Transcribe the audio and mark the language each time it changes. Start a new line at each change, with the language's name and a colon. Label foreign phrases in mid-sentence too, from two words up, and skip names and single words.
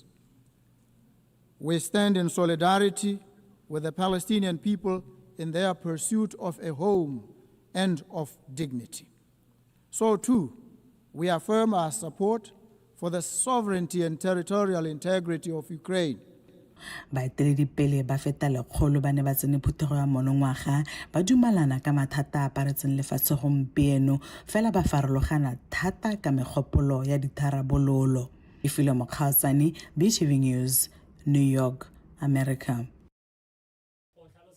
English: We stand in solidarity with the Palestinian people in their pursuit of a home and of dignity. So too, we affirm our support for the sovereignty and territorial integrity of Ukraine.
Tswana: Baeteledipele ba feta lekgolo ba ne ba tsene phuthego ya monongwaga ba dumalana ka mathata a aparetseng lefatshe gompieno fela ba farologana thata ka megopolo ya ditharabololo. Ifilo Mokhatsane, BTV News, New York, America.